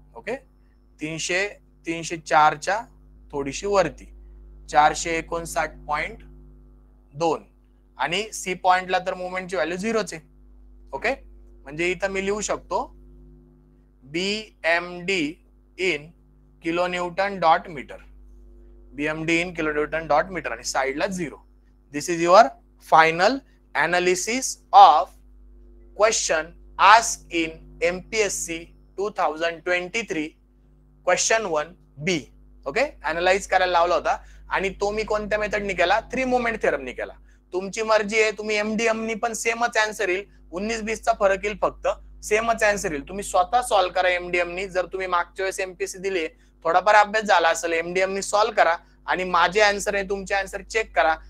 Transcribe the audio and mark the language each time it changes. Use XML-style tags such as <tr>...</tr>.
<mr>Okay, 304च्या थोडीशी वरती, 459.2. आणि सी पॉइंटला तर मुवमेंटची व्हॅल्यू 0च आहे. ओके, म्हणजे इथं मी लिहू शकतो</mr> <en>BMD in kilo newton dot metre,</en> <mr>BMD in kilo Newton dot metre, आणि साइडला 0.</mr> <en>This is your final analysis of question asked in MPSC 2023 question 1B.</en> <mr>Okay, analyse करायला लावला होता, आणि तो मी कोणत्या मेथडनी केला, 3 मोमेंट थेरमनी केला. तुमची मर्जी आहे, तुम्ही MDM नी पण सेमच आन्सर येईल, 19-20 चा फरक येईल, फक्त सेमच आन्सर येईल. तुम्ही स्वतः सॉल्व्ह करा MDM नी. जर तुम्ही मागच्या वेळेस MPSC दिले, थोडाफार अभ्यास झाला असेल, MDM नी सॉल्व्ह करा आणि माझे आन्सर आहे तुमचे आन्सर चेक करा.</mr>